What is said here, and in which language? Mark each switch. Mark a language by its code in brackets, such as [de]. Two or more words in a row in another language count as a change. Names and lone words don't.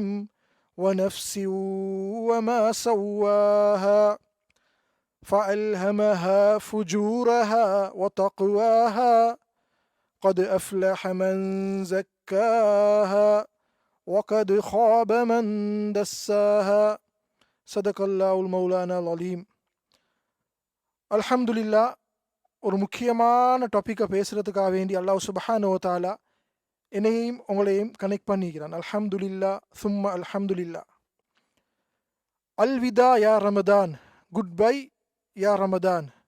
[ar] ونفس وما سواها فألهمها فجورها وتقواها قد أفلح من زكاها وقد خاب من دساها صدق الله المولانا العليم. [ta] அல்ஹம்துலில்லா, ஒரு முக்கியமான டாப்பிக்கை பேசுகிறதுக்காக வேண்டி அல்லாஹ் [ar] سبحانه وتعالى [ta] என்னையும் உங்களையும் கனெக்ட் பண்ணிக்கிறான். [ar] அல்ஹம்துலில்லா சும்மா அல்ஹம்துலில்லா. الوداع يا رمضان, [en] good bye [ar] يا رمضان.